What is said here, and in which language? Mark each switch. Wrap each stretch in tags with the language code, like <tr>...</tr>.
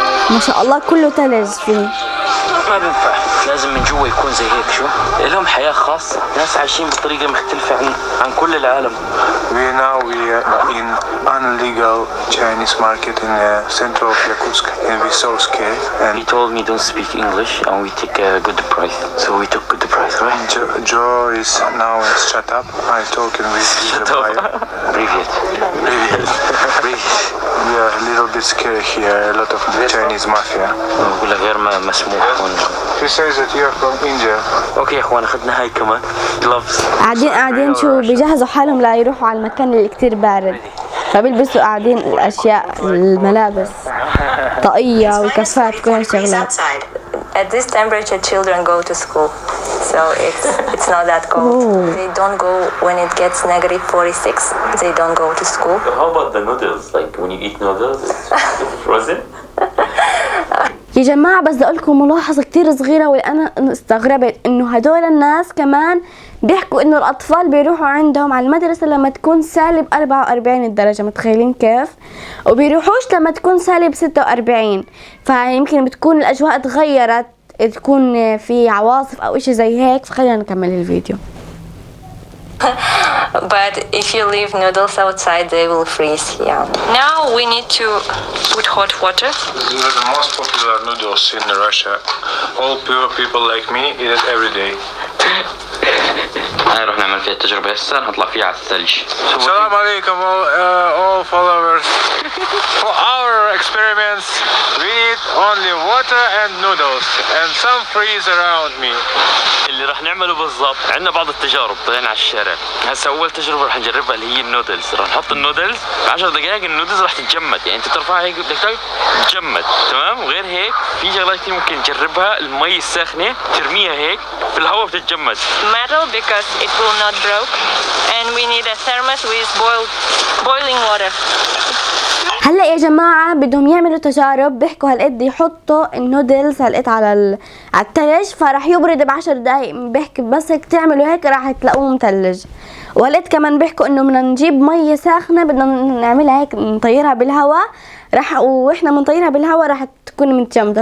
<ar>ما شاء الله كله ثلج فيه. ما بينفع، لازم من جوا يكون زي هيك. شو لهم حياة خاصة، ناس عايشين بطريقة مختلفة عن كل العالم.</ar> <en>We are in illegal Chinese market in the center of Yakutsk and we so scared. And He told me don't speak English and we take a good price. So we took good price, right? Joe is now shut up. I talking with the buyer.</en> <ru>Привет. Привет. Привет.</ru> <en>We are a little bit scared here. A lot of Chinese mafia.</en> <ar>ولا غير مسموح هون.</ar> <en>He says that you are from India.</en> <ar>اوكي يا اخوان اخذنا هاي كمان. gloves. قاعدين شو بيجهزوا حالهم لا يروحوا على المكان اللي كتير بارد، فبيلبسوا قاعدين الاشياء الملابس طاقية وكفات كل هالشغلات.</ar> <en>At this temperature, children go to school, so it's not that cold. They don't go when it gets negative 46. They don't go to school. How about the noodles? Like when you eat noodles, it's frozen?</en> <ar>يا جماعة بس بدي اقول لكم ملاحظة كتير صغيرة واللي انا استغربت انه هدول الناس كمان بيحكوا انه الاطفال بيروحوا عندهم على المدرسة لما تكون سالب 44 الدرجة، متخيلين كيف؟ وبيروحوش لما تكون سالب 46، فيمكن بتكون الاجواء تغيرت، تكون في عواصف او اشي زي هيك. فخلينا نكمل الفيديو.</ar> <en>But if you leave noodles outside, they will freeze. Yeah. Now we need to put hot water. These are the most popular noodles in Russia. All poor people like me eat it every day.</en> <ar>هاي رح نعمل فيها التجربة هسه، نطلع فيها على الثلج.</ar> <en>Salam alaikum all followers. For our experiments, we need only water and noodles and some freeze around me.</en> <ar>اللي رح نعمله بالضبط عندنا بعض التجارب طلعنا على الشارع. هسه اول تجربه رح نجربها اللي هي النودلز. رح نحط النودلز 10 دقائق النودلز رح تتجمد، يعني انت ترفعها هيك بدك تتجمد تمام. وغير هيك في شغلات كثير ممكن نجربها، المي الساخنه ترميها هيك في الهواء بتتجمد.</ar> <en>Metal because it will not break, and we need a thermos with boiling water.</en> <ar>هلا يا جماعة بدهم يعملوا تجارب، بيحكوا هالقد يحطوا النودلز هالقد على الثلج فراح يبرد ب10 دقايق. بيحكي بس هيك تعملوا هيك راح تلاقوه مثلج. وهالقد كمان بيحكوا انه بدنا نجيب مية ساخنة بدنا نعملها هيك نطيرها بالهواء، راح واحنا بنطيرها بالهواء راح تكون متجمدة.</ar>